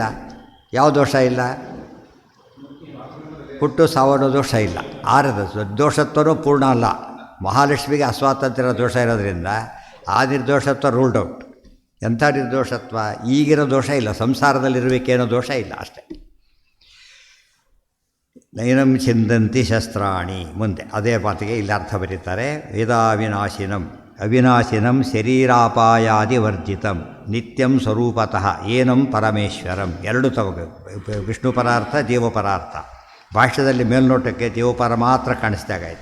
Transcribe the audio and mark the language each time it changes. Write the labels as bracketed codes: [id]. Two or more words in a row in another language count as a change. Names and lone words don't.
[kn] ಯಾವ ದೋಷ ಇಲ್ಲ? ಹುಟ್ಟು ಸಾವನ್ನೋ ದೋಷ ಇಲ್ಲ. ಆರದ ದೋಷತ್ವನೂ ಪೂರ್ಣ ಅಲ್ಲ. ಮಹಾಲಕ್ಷ್ಮಿಗೆ ಅಸ್ವಾತಂತ್ರ್ಯ ದೋಷ ಇರೋದ್ರಿಂದ ಆ ನಿರ್ದೋಷತ್ವ [en] ruled out. [kn] ಎಂಥ ನಿರ್ದೋಷತ್ವ? ಈಗಿರೋ ದೋಷ ಇಲ್ಲ, ಸಂಸಾರದಲ್ಲಿರಬೇಕೇನೋ ದೋಷ ಇಲ್ಲ, ಅಷ್ಟೇ. [sa] ನೈನಂ ಚಿಂದಂತಿ ಶಸ್ತ್ರಾಣಿ, [kn] ಮುಂದೆ ಅದೇ ಮಾತಿಗೆ ಇಲ್ಲಿ ಅರ್ಥ ಬರೀತಾರೆ. [sa] ಅವಿನಾಶಿನಂ ಶರೀರಾಪಾಯಾದಿ ವರ್ಜಿತಂ ನಿತ್ಯಂ ಸ್ವರೂಪತಃ ಏನಂ ಪರಮೇಶ್ವರಂ. [kn] ಎರಡು ತಗೋಬೇಕು, ವಿಷ್ಣು ಪರಾರ್ಥ, ಜೀವಪರಾರ್ಥ. ಭಾಷ್ಯದಲ್ಲಿ ಮೇಲ್ನೋಟಕ್ಕೆ ಜೀವಪರ ಮಾತ್ರ ಕಾಣಿಸ್ದಾಗಾಯ್ತು.